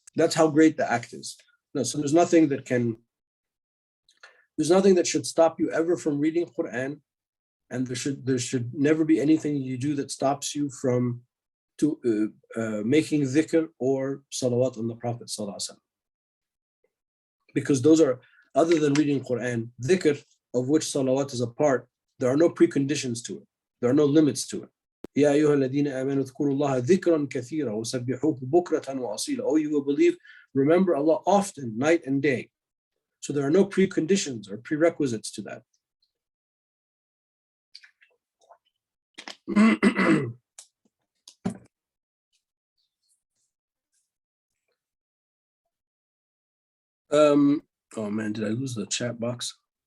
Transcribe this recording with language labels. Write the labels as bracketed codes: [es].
[en] That's how great the act is. No, so there's nothing that should stop you ever from reading Quran, and there should never be anything you do that stops you from making dhikr or salawat on the Prophet ﷺ. Because those are, other than reading Quran, dhikr, of which salawat is a part, there are no preconditions to it. There are no limits to it. [ar] يا أيها الذين آمنوا اذكروا الله ذكرا كثيرا وسبحوه بكرة وأصيلا. [en] Oh, you who believe, remember Allah often, night and day. So there are no preconditions or prerequisites to that. Oh man, did I lose the chat box?